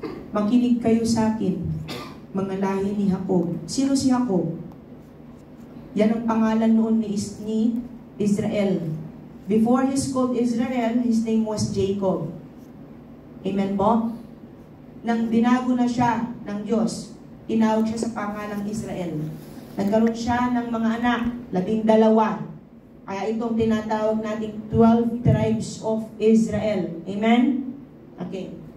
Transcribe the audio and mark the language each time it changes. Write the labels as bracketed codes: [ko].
[tl] Makinig kayo sa akin, mga lahi ni Jacob. Sino si Jacob? Yan ang pangalan noon ni Israel. [en] Before he's called Israel, his name was Jacob. [tl] Amen po? Nang binago na siya ng Diyos, tinawag siya sa pangalang Israel. Nagkaroon siya ng mga anak, 12. Kaya itong tinatawag nating 12 tribes of Israel. Amen? Okay.